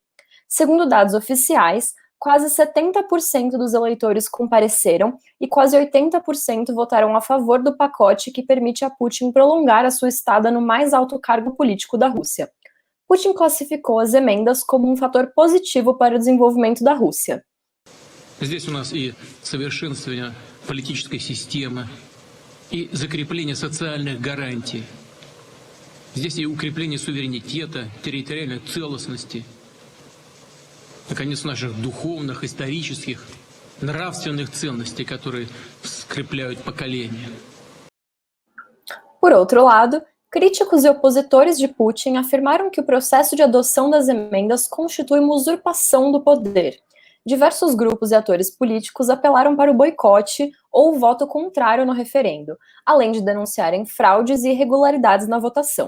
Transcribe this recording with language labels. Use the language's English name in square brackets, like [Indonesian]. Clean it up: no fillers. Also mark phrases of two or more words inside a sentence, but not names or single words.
[Portuguese] Segundo dados oficiais, quase 70% dos eleitores compareceram e quase 80% votaram a favor do pacote que permite a Putin prolongar a sua estada no mais alto cargo político da Rússia. Putin classificou as emendas como um fator positivo para o desenvolvimento da Rússia. [Russian] Здесь у нас и совершенствование политической системы, и закрепление социальных гарантий. Здесь и укрепление суверенитета, территориальной целостности, наконец, наших духовных, исторических, нравственных ценностей, которые скрепляют поколения. [Portuguese] Por outro lado, críticos e opositores de Putin afirmaram que o processo de adoção das emendas constitui uma usurpação do poder. Diversos grupos e atores políticos apelaram para o boicote ou o voto contrário no referendo, além de denunciarem fraudes e irregularidades na votação.